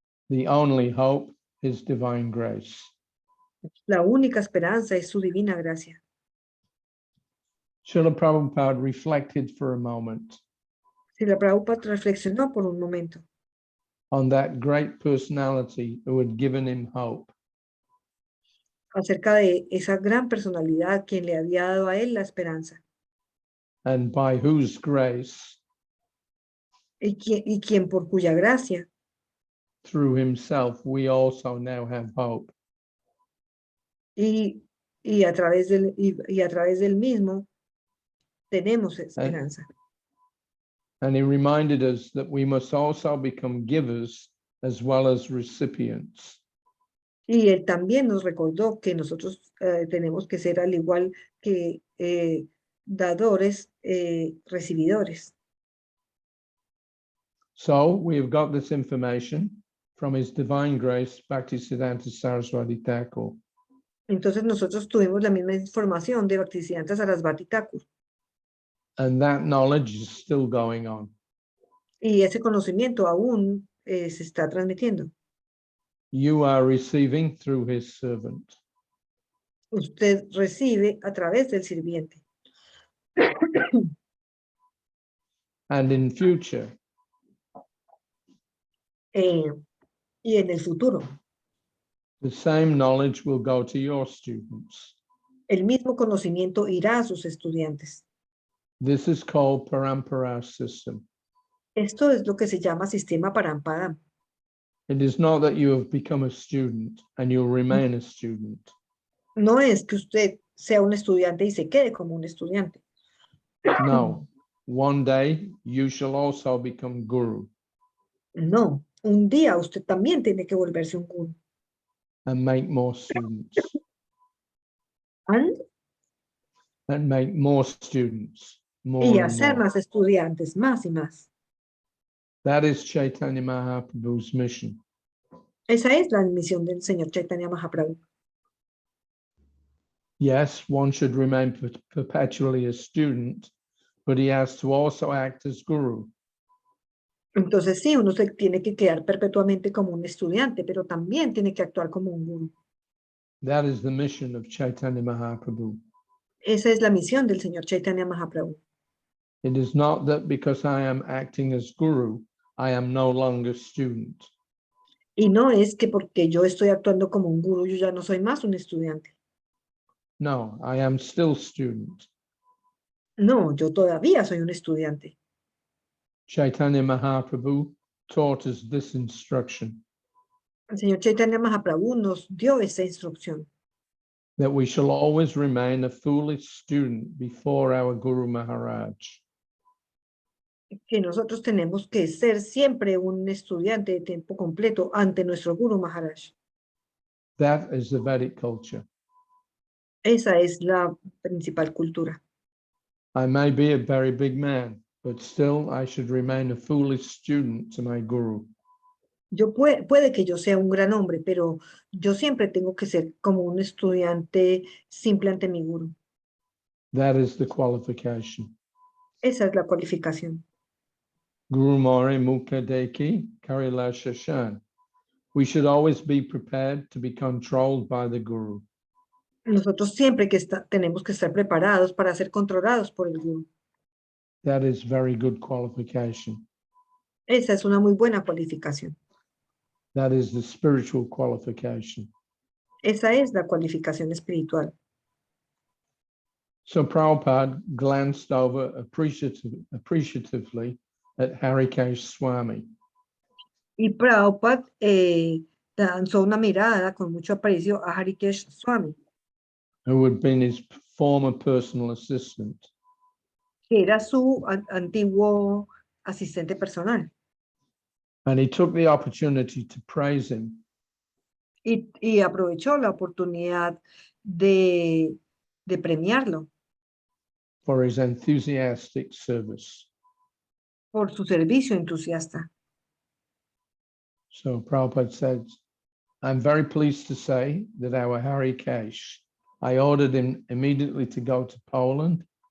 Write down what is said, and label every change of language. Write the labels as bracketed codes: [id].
[en] the only hope is divine grace. [es] La única esperanza es su divina gracia. [en] Srila Prabhupada reflected for a moment [es] Srila Prabhupada reflexionó por un momento [en] on that great personality who had given him hope. [es] acerca de esa gran personalidad quien le había dado a él la esperanza [en] And by whose grace, [es] y quien por cuya gracia [en] through himself, we also now have hope. [es] y a través del mismo tenemos esperanza. [en] And he reminded us that we must also become givers as well as recipients. [es] Y él también nos recordó que nosotros tenemos que ser al igual que dadores, recibidores. [en] So we have got this information from His Divine Grace, Bhaktisiddhanta Saraswati Thakur. [es] Entonces nosotros tuvimos la misma información de Bhaktisiddhanta Sarasvati Thakur. [en] And that knowledge is still going on. [es] Y ese conocimiento aún se está transmitiendo. [en] You are receiving through His servant. [es] Usted recibe a través del sirviente. [en] And in future, [es] Y en el futuro, [en] the same knowledge will go to your students. [es] el mismo conocimiento irá a sus estudiantes. [en] This is called Parampara system. [es] Esto es lo que se llama sistema Parampadam. [en] It is not that you have become a student and you'll remain a student. [es] No es que usted sea un estudiante y se quede como un estudiante. [en] No, one day you shall also become guru [es] No, un día usted también tiene que volverse un guru. [en] and make more students And and make more students, more [es] y [en] and [es] hacer [en] more. [es] más estudiantes, más y más. [en] That is Chaitanya Mahaprabhu's mission. [es] Esa es la misión del señor Chaitanya Mahaprabhu. [en] Yes, one should remain perpetually a student, but he has to also act as guru. [es] Entonces sí, uno se tiene que quedar perpetuamente como un estudiante, pero también tiene que actuar como un guru. [en] That is the mission of Chaitanya Mahaprabhu. [es] Esa es la misión del señor Chaitanya Mahaprabhu. [en] It is not that because I am acting as guru, I am no longer student. [es] Y no es que porque yo estoy actuando como un guru, yo ya no soy más un estudiante. [en] No, I am still student. [es] No, yo todavía soy un estudiante. [en] Chaitanya Mahaprabhu taught us this instruction, [es] El señor Chaitanya Mahaprabhu nos dio esa instrucción, [en] that we shall always remain a foolish student before our Guru Maharaj. [es] que nosotros tenemos que ser siempre un estudiante de tiempo completo ante nuestro Guru Maharaj. [en] That is the Vedic culture. [es] Esa es la principal cultura. [en] I may be a very big man, but still I should remain a foolish student to my guru. [es] Puede que yo sea un gran hombre, pero yo siempre tengo que ser como un estudiante simple ante mi guru. [en] That is the qualification. [es] Esa es la cualificación. [bn] Guru Mori Mukha Deki Karila Shashan. [en] We should always be prepared to be controlled by the guru. [es] Nosotros siempre tenemos que estar preparados para ser controlados por el guru. [en] That is very good qualification. [es] Esa es una muy buena cualificación. [en] That is the spiritual qualification. [es] Esa es la cualificación espiritual. [en] So Prabhupada glanced over appreciatively at Harikesh Swami. [es] Y Prabhupada lanzó una mirada con mucho aprecio a Harikesh Swami, [en] who had been his former personal assistant. [es] que era su antiguo asistente personal. [en] And he took the opportunity to praise him [es] Y aprovechó la oportunidad de premiarlo [en] for his enthusiastic service. [es] por su servicio entusiasta. [en] So Prabhupada says, I'm very pleased to say that our Harikesh, I ordered him immediately to go to Poland.